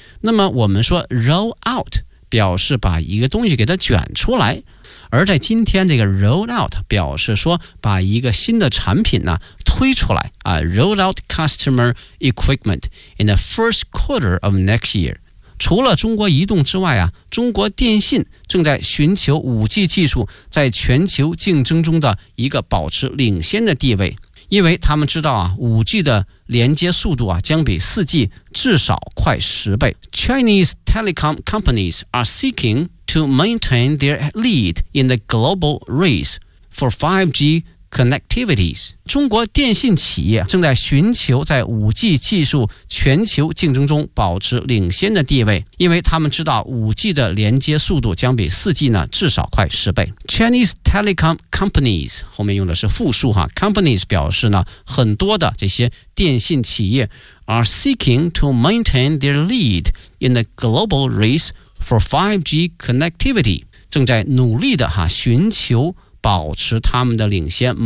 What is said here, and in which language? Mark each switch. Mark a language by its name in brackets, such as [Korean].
[Chinese] 那么我们说 [English] roll out 表示把一个东西给它卷出来，而在今天这个 roll out 表示说把一个新的产品呢推出来啊， roll out customer equipment in the first quarter of next year。 [Chinese] 除了中国移动之外啊，中国电信正在寻求 5G 技术在全球竞争中的一个保持领先的地位，因为他们知道啊 5G 的连接速度啊将比 4G 至少快10倍。 [English] Chinese telecom companies are seeking to maintain their lead in the global race for 5G connectivities。 [Chinese] 中国电信企业正在寻求在 5G 技术全球竞争中保持领先的地位，因为他们知道 5G 的连接速度将比 4G 呢至少快10倍。 [English] Chinese telecom companies [Chinese] 后面用的是复数哈， [English] companies [Chinese] 表示呢很多的这些电信企业 [English] are seeking to maintain their lead in the global race for 5G connectivity， [Chinese] 正在努力的哈寻求保持他们的领先。